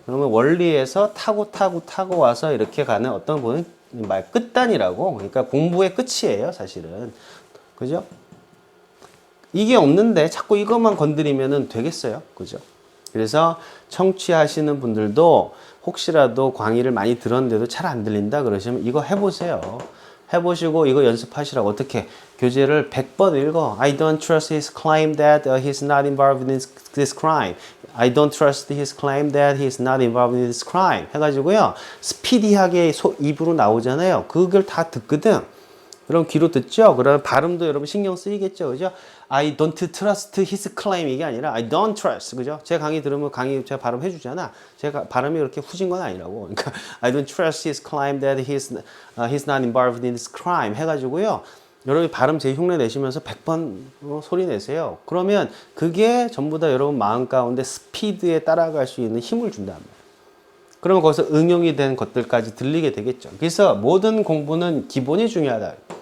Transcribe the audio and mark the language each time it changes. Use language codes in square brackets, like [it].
[ko] 그러면 원리에서 타고 와서 이렇게 가는 어떤 분은 말 끝단이라고, 그러니까 공부의 끝이에요, 사실은. 그죠? 이게 없는데 자꾸 이것만 건드리면 되겠어요. 그죠? 그래서 청취하시는 분들도 혹시라도 강의를 많이 들었는데도 잘 안 들린다 그러시면 이거 해보세요. 해보시고 이거 연습하시라고. 어떻게? 교재를 100번 읽어. [en] I don't trust his claim that he's not involved in this crime. I don't trust his claim that he's not involved in this crime. [ko] 해가지고요. 스피디하게 입으로 나오잖아요. 그걸 다 듣거든. 그럼 귀로 듣죠? 그러면 발음도 여러분 신경 쓰이겠죠? 그죠? [en] I don't trust his claim [ko] 이게 아니라 [en] I don't trust. [ko] 그죠? 제 강의 들으면 제가 발음해 주잖아. 제가 발음이 그렇게 후진 건 아니라고. 그러니까 [en] I don't trust his claim that he's not involved in this crime [ko] 해가지고요. 여러분이 발음 제 흉내 내시면서 100번 소리 내세요. 그러면 그게 전부 다 여러분 마음 가운데 스피드에 따라갈 수 있는 힘을 준단 말이에요. 그러면 거기서 응용이 된 것들까지 들리게 되겠죠. 그래서 모든 공부는 기본이 중요하다.